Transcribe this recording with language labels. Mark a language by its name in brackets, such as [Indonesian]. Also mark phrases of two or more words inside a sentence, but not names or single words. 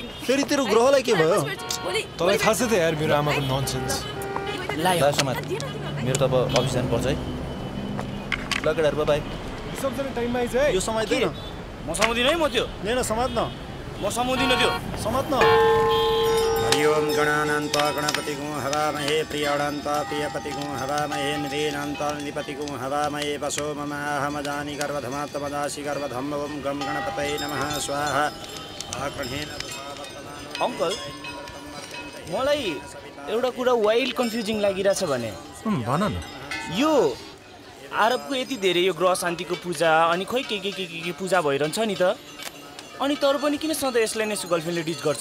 [Nepali] फेरि तेरो ग्रहलाई के भयो तँलाई थाहा छ त यार मेरो आमाको ननसेन्स ल समाज मेरो त अब अफिस जानुपर्छ है ल केटाहरू बाई सबजना टाइममा आइज है यो समात्दैन म समाउँदिन है म त्यो लिन समात्न म समाउँदिन त्यो समात्न [Sanskrit] हरि ओम गणानान्त्वा गणपतिगुं हवामहे प्रियाणान्त्वा प्रियपतिगुं हवामहे निधीनान्त्वा निधिपतिगुं हवामहे वसो मम अहमजानि गर्वधमात्मदासि गर्वधम् ओम गं गणपतये नमः स्वाहा आग्रहेण [Nepali] अङ्कल मलाई एउटा कुरा [English] wild confusing [Nepali] लागिरहेछ भने भन न यो आरबको यति धेरै यो ग्रह शान्तिको पूजा अनि खोइ के पूजा भइरहन्छ नि त अनि तर पनि किन सधैँ यसलाई नै गर्लफ्रेन्डले डिच गर्छ